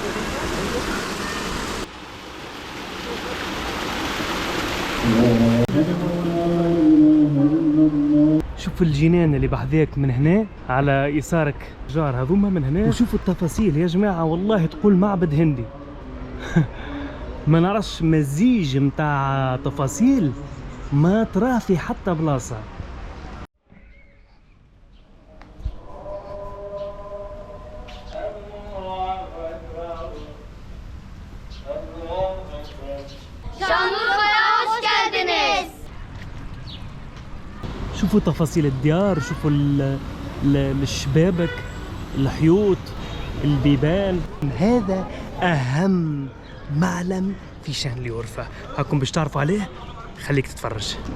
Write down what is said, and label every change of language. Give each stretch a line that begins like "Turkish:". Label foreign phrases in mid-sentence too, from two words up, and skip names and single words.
Arabic: شوف الجنان اللي بحذاك من هنا على يسارك، جار هذوما من هنا، وشوفوا التفاصيل يا جماعة، والله تقول معبد هندي. ما نعرفش مزيج متاع تفاصيل ما تراه في حتى بلاصة.
Turkish: Şanlıurfa'ya hoş geldiniz.
Arabic: شوفوا تفاصيل الديار، شوفوا الشبابك، الحيوط، البيبان. هذا أهم معلم في شانليورفا، هاكم باش تعرفوا عليه، خليك تتفرج.